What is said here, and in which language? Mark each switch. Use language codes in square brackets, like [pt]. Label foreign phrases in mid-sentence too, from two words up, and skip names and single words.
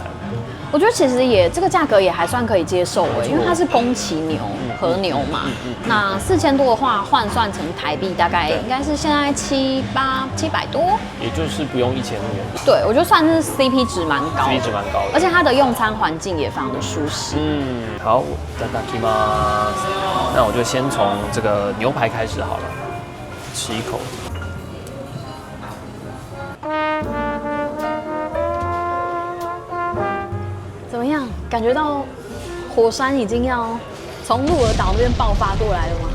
[zh] 我觉得其实这个价格也还算可以接受哎，因为它是宫崎牛和牛嘛，那4000多的话换算成台币大概应该是现在700多，也就是不用1000日元。对，我觉得算是 CP 值蛮高的， CP 值蛮高的，而且它的用餐环境也非常的舒适。好， [ja] いただきます。 [zh] 那我就先从这个牛排开始好了，吃一口。怎么样？感觉到火山已经要从鹿儿岛那边爆发过来了吗？